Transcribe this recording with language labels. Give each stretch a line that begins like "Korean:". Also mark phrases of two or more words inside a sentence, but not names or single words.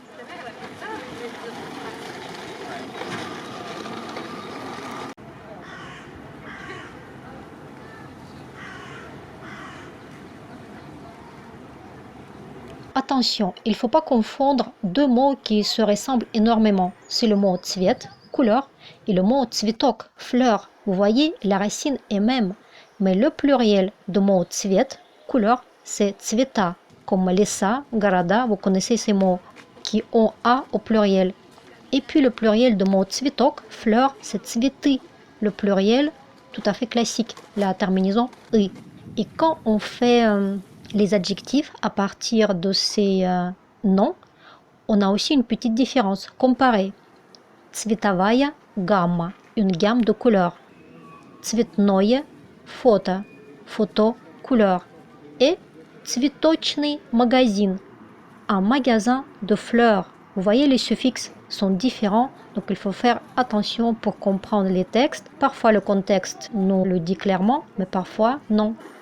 French: Attention, il ne faut pas confondre deux mots qui se ressemblent énormément. C'est le mot цвет, couleur, et le mot цветок, fleur. Vous voyez, la racine est même. Mais le pluriel de mot цвет, couleur, c'est цвета.
Russian: Comme леса, города,
French: vous connaissez ces mots qui ont A au pluriel. Et puis le pluriel de mot цветок, fleur, c'est цветы. Le pluriel, tout à fait classique, la terminaison I. Et quand on fait les adjectifs à partir de ces noms, on a aussi une petite différence. Comparez.
Russian: Цветовая гамма,
French: une gamme de couleurs.
Russian: Цветное фото,
French: photo, couleur.
Russian: Et цветочный магазин,
French: un magasin de fleurs. Vous voyez, les suffixes sont différents, donc il faut faire attention pour comprendre les textes. Parfois le contexte nous le dit clairement, mais parfois non.